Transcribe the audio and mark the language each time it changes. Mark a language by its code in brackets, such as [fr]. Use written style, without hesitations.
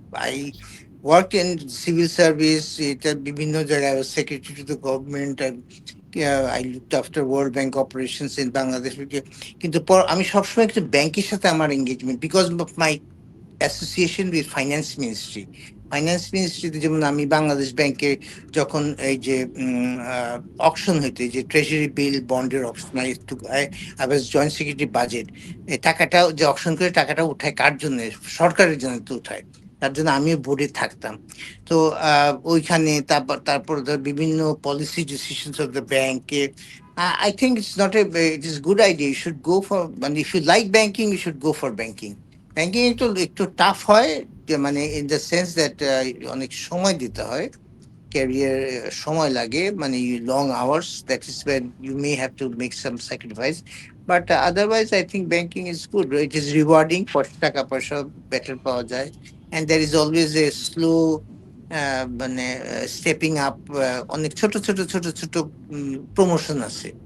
[en] I worked in civil service. [bn] বিভিন্ন জায়গায় [en] I was secretary to the government. I looked after World Bank operations in Bangladesh. [bn] কিন্তু আমি সবসময় একটু ব্যাংকের সাথে আমার engagement [en] because of my association with finance ministry. [bn] Finance মিনিস্ট্রিতে যেমন আমি বাংলাদেশ ব্যাংকে যখন এই যে অকশন হইতো, এই যে ট্রেজারি বিল বন্ডের auction, [en] I was joint secretary budget, [bn] এই টাকাটা যে অকশন করে টাকাটা উঠায় কার জন্য? সরকারের জন্য তো উঠায়, তার জন্য আমিও বোর্ডে থাকতাম। তো ওইখানে তারপর ধর বিভিন্ন পলিসি ডিসিশনস অফ দ্য ব্যাংকে [en] I think it's not it is good idea. You should go for, and if you like banking, you should go for banking. [bn] Banking একটু টাফ হয়, যে মানে [en] in the sense that [bn] অনেক সময় দিতে হয়, career সময় লাগে, মানে long hours, [en] That is when you may have to make some sacrifice. But otherwise I think banking is good, it is rewarding, [bn] টাকা পয়সা বেটার পাওয়া যায়, [en] and there is always a slow মানে stepping up, [bn] অনেক ছোট ছোট ছোট ছোট প্রমোশন আছে।